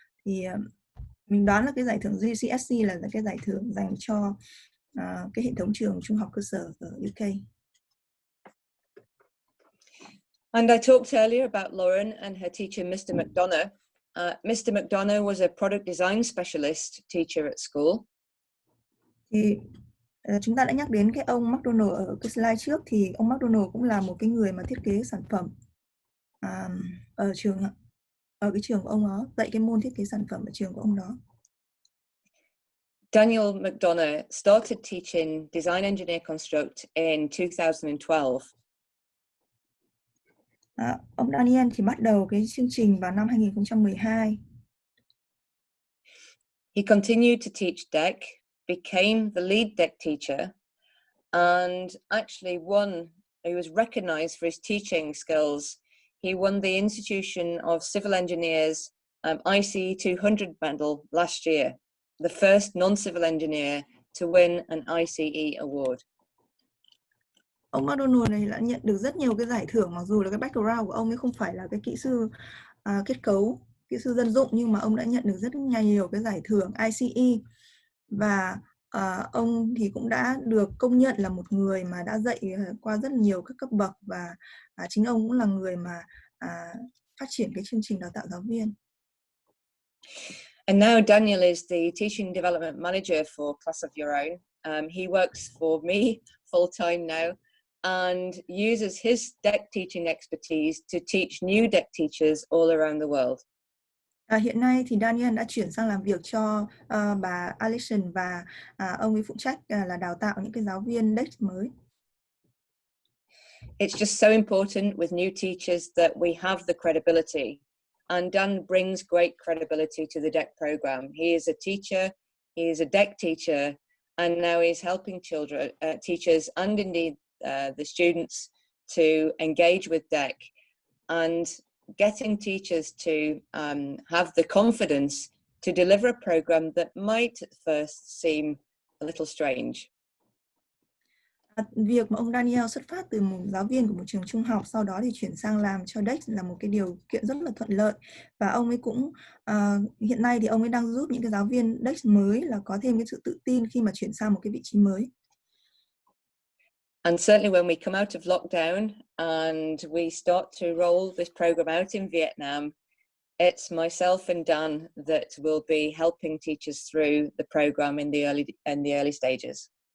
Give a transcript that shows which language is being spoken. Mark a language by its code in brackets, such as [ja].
[vi] Thì mình đoán là cái giải thưởng GCSE là cái giải thưởng dành cho cái hệ thống trường trung học cơ sở ở UK. [en] And I talked earlier about Lauren and her teacher, Mr. McDonough. Mr. McDonough was a product design specialist teacher at school. [vi] Thì chúng ta đã nhắc đến cái ông McDonough ở cái slide trước, thì ông McDonough cũng là một cái người mà thiết kế sản phẩm ở cái trường của ông đó, dạy cái môn thiết kế sản phẩm ở trường của ông đó. [en] Daniel McDonough started teaching Design Engineer Construct in 2012. [vi] Ông Daniel thì bắt đầu cái chương trình vào năm 2012. [en] He continued to teach DEC, became the lead DEC teacher, and actually he was recognized for his teaching skills. He won the Institution of Civil Engineers ICE 200 medal last year, the first non-civil engineer to win an ICE award. [vi] Ông McDonald này đã nhận được rất nhiều cái giải thưởng, mặc dù là cái background của ông ấy không phải là cái kỹ sư kết cấu, kỹ sư dân dụng, nhưng mà ông đã nhận được rất nhiều cái giải thưởng ICE, và ông thì cũng đã được công nhận là một người mà đã dạy qua rất nhiều các cấp bậc, và chính ông cũng là người mà phát triển cái chương trình đào tạo giáo viên. [en] And now Daniel is the Teaching Development Manager for Class of Your Own. He works for me full-time now and uses his DEC teaching expertise to teach new DEC teachers all around the world. [vi] Hiện nay thì Daniel đã chuyển sang làm việc cho bà Alison, và ông ấy phụ trách là đào tạo những cái giáo viên DEC mới. [en] It's just so important with new teachers that we have the credibility. And Dan brings great credibility to the DEC program. He is a teacher, he is a DEC teacher, and now he's helping teachers and indeed the students to engage with DEC, and getting teachers to have the confidence to deliver a program that might at first seem a little strange. [vi] Việc mà ông Daniel xuất phát từ một giáo viên của một trường trung học, sau đó thì chuyển sang làm cho DEC là một cái điều kiện rất là thuận lợi, và ông ấy cũng hiện nay thì ông ấy đang giúp những cái giáo viên DEC mới là có thêm cái sự tự tin khi mà chuyển sang một cái vị trí mới. [en] And certainly when we come out of lockdown and we start to roll this program out in Vietnam, it's myself and Dan that will be helping teachers through the program in the early stages.